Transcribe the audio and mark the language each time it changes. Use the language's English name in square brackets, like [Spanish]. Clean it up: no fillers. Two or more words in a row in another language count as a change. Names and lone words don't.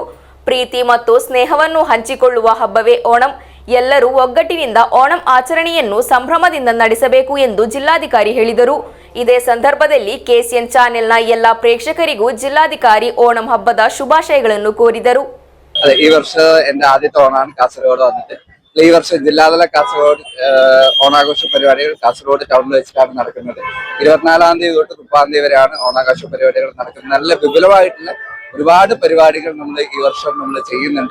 [Kannada] ಪ್ರೀತಿ ಮತ್ತು ಸ್ನೇಹವನ್ನು ಹಂಚಿಕೊಳ್ಳುವ ಹಬ್ಬವೇ ಓಣಂ. ಎಲ್ಲರೂ ಒಗ್ಗಟ್ಟಿನಿಂದ ಓಣಂ ಆಚರಣೆಯನ್ನು ಸಂಭ್ರಮದಿಂದ ನಡೆಸಬೇಕು ಎಂದು ಜಿಲ್ಲಾಧಿಕಾರಿ ಹೇಳಿದರು. ಇದೇ ಸಂದರ್ಭದಲ್ಲಿ ಕೆಸಿಎನ್ ಚಾನೆಲ್ನ ಎಲ್ಲ ಪ್ರೇಕ್ಷಕರಿಗೂ ಜಿಲ್ಲಾಧಿಕಾರಿ ಓಣಂ ಹಬ್ಬದ ಶುಭಾಶಯಗಳನ್ನು ಕೋರಿದರು. [Malayalam] ഈ വർഷം എന്റെ ആദ്യത്തെ ഓണമാണ് കാസർഗോഡ് വന്നിട്ട്. ഈ വർഷം ജില്ലാതല കാസർഗോഡ് ഓണാഘോഷ പരിപാടികൾ കാസർഗോഡ് ടൗണിൽ വെച്ചിട്ടാണ് നടക്കുന്നത്. 24-ാം തീയതി തൊട്ട് 30-ാം തീയതി വരെയാണ് ഓണാഘോഷ പരിപാടികൾ നടക്കുന്നത്. നല്ല വിപുലമായിട്ടുള്ള ഒരുപാട് പരിപാടികൾ നമ്മൾ ഈ വർഷം നമ്മൾ ചെയ്യുന്നുണ്ട്.